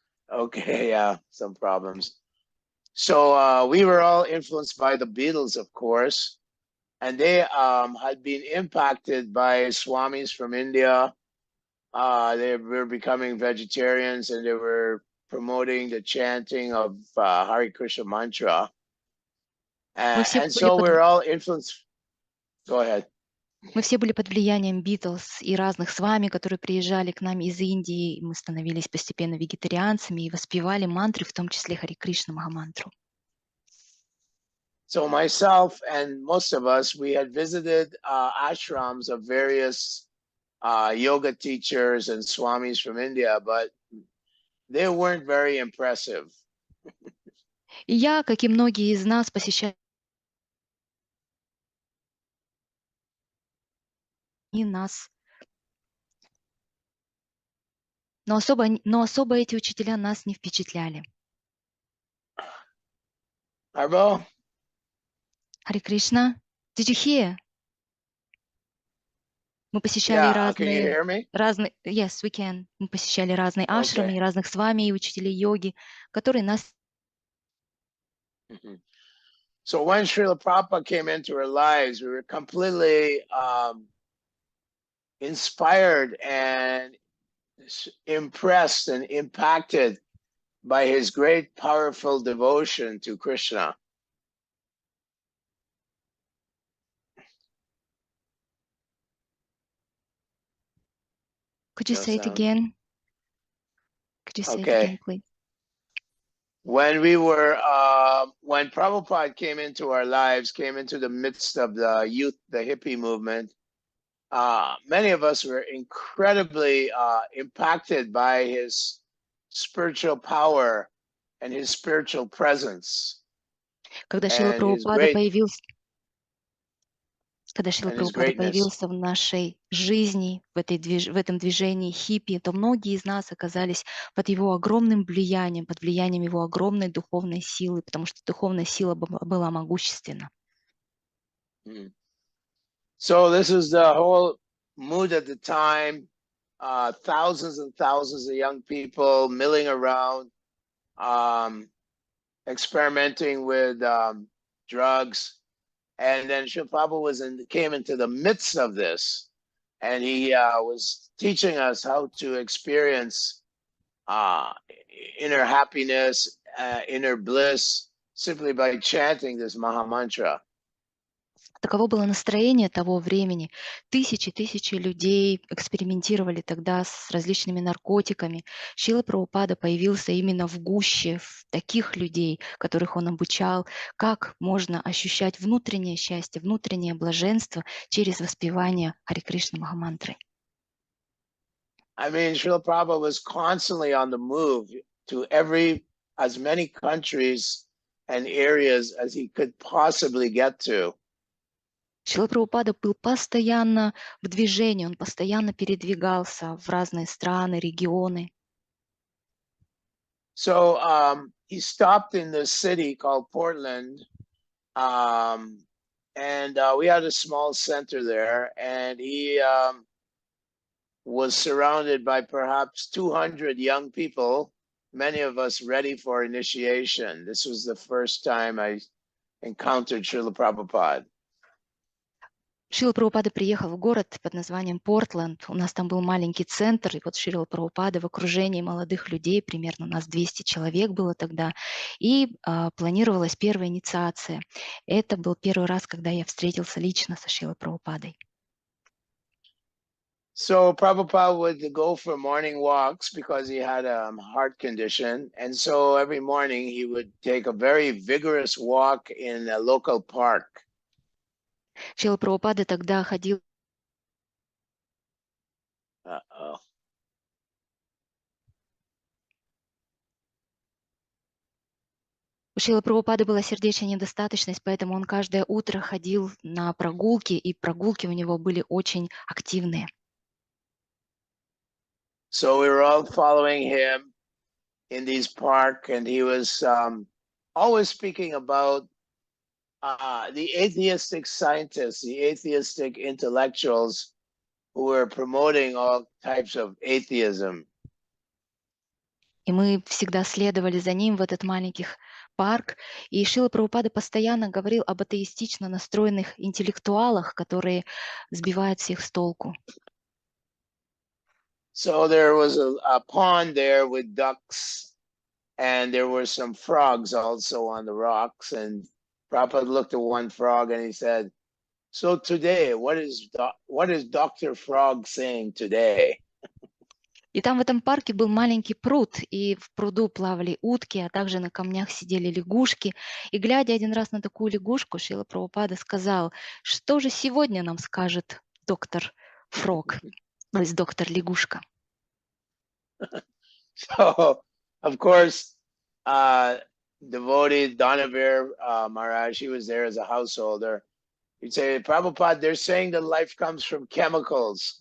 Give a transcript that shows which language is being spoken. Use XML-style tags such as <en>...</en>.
<en>Oh, okay, yeah, some problems. So we were all influenced by the Beatles, of course, and they had been impacted by Swamis from India. They were becoming vegetarians, and they were promoting the chanting of Hare Krishna mantra. And so we're all influenced. Go ahead.</en> <ru>Мы все были под влиянием Beatles и разных с вами, которые приезжали к нам из Индии. Мы становились постепенно вегетарианцами и воспевали мантры, в том числе Хари Кришна Махамантру.</ru> <en>So myself and most of us, we had visited ashrams of various yoga teachers and swamis from India, but they weren't very impressive.</en> <ru>И я, как и многие из нас, посещали нас. Но особо эти учителя нас не впечатляли. Arbo?</ru> <en>Хари Кришна, did you hear?</en> <ru>Мы посещали разные...</ru> <en>Yes, we can.</en> <ru>Мы посещали разные ашрамы, и разных с вами, и учителей йоги, которые нас...</ru> <en>So when Srila Prabhupada came into our lives, we were completely inspired and impressed and impacted by his great, powerful devotion to Krishna. Could you say it again? Could you say it again, please? When we were, when Prabhupada came into our lives, came into the midst of the youth, the hippie movement, many of us were incredibly impacted by his spiritual power and his spiritual presence.</en> <ru>Когда Шрила Прабхупада появился в нашей жизни, в этом движении хиппи, то многие из нас оказались под его огромным влиянием, под влиянием его огромной духовной силы, потому что духовная сила была могущественна.</ru> <en>So this is the whole mood at the time. Thousands and thousands of young people milling around, experimenting with drugs. And then Srila Prabhupada came into the midst of this, and he was teaching us how to experience inner happiness, inner bliss, simply by chanting this Maha Mantra.</en> <ru>Таково было настроение того времени. Тысячи людей экспериментировали тогда с различными наркотиками. Шрила Прабхупада появился именно в гуще таких людей, которых он обучал, как можно ощущать внутреннее счастье, внутреннее блаженство через воспевание Хари Кришна Махамантры.</ru> <en>I mean, Srila Prabhupada was constantly on the move to as many countries and areas as he could possibly get to.</en> <ru>Шрила Прабхупада был постоянно в движении, он постоянно передвигался в разные страны, регионы.</ru> <en>So he stopped in the city called Portland, and we had a small center there, and he was surrounded by perhaps 200 young people, many of us ready for initiation. This was the first time I encountered Srila Prabhupada.</en> <ru>Шрила Прабхупада приехал в город под названием Портленд. У нас там был маленький центр, и вот Шрила Прабхупада в окружении молодых людей, примерно нас 200 человек было тогда, и планировалась первая инициация. Это был первый раз, когда я встретился лично со Шрилой Прабхупадой.</ru> <en>So Prabhupada would go for morning walks because he had a heart condition. And so every morning he would take a very vigorous walk in a local park.</en> <ru>Шрила Прабхупада тогда ходил. Uh-oh. У Шрилы Прабхупады была сердечная недостаточность, поэтому он каждое утро ходил на прогулки, и прогулки у него были очень активные.</ru> <en>So we were all following him in these park, and he was always speaking about the atheistic scientists, the atheistic intellectuals who were promoting all types of atheism.</en> <ru>И мы всегда следовали за ним в этот маленький парк. И Шрила Прабхупада постоянно говорил об атеистично настроенных интеллектуалах, которые сбивают всех с толку.</ru> <en>So there was a pond there with ducks, and there were some frogs also on the rocks. And Prabhupada looked at one frog and he said, "So today, what is Dr. Frog saying today?"</en> <ru>И там в этом парке был маленький пруд, и в пруду плавали утки, а также на камнях сидели лягушки. И глядя один раз на такую лягушку, Шрила Прабхупада сказал, что же сегодня нам скажет доктор Фрог, то есть доктор лягушка.</ru> <en>So, of course, devotee Donavir Maharaj, he was there as a householder. He'd say, "Prabhupada, they're saying that life comes from chemicals."</en>